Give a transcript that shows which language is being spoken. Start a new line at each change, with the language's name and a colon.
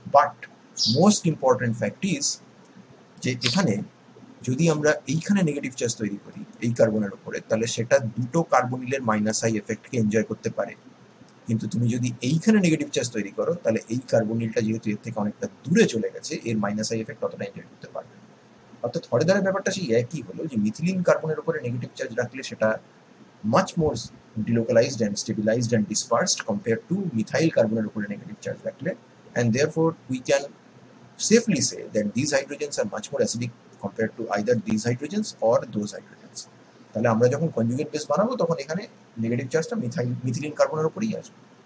Bangla: But most important fact is যে এখানে যদি আমরা এইখানে নেগেটিভ চার্জ তৈরি করি এই কার্বনের উপরে, তাহলে সেটা দুটো কার্বনিলের মাইনাস আই এফেক্টকে এনজয় করতে পারে। কিন্তু তুমি যদি এইখানে নেগেটিভ চার্জ তৈরি করো, তাহলে এই কার্বনিলটা যেহেতু এর থেকে অনেকটা দূরে চলে গেছে, এর মাইনাস আই এফেক্ট অতটা এনজয় করতে পারবে না। অর্থাৎ হরেদারের ব্যাপারটা সেই একই হলো, যে মিথিলিন কার্বনের উপরে নেগেটিভ চার্জ রাখলে সেটা
English: Much more delocalized and stabilized and dispersed compared to methyl carbon উপরে negative charge রাখলে, and therefore we can safely say that these hydrogens are much more acidic compared to either these hydrogens or those hydrogens.
Bangla: তাহলে আমরা যখন conjugate base বানাবো তখন এখানে negative চার্জটা methylene কার্বনের উপরেই আসবে।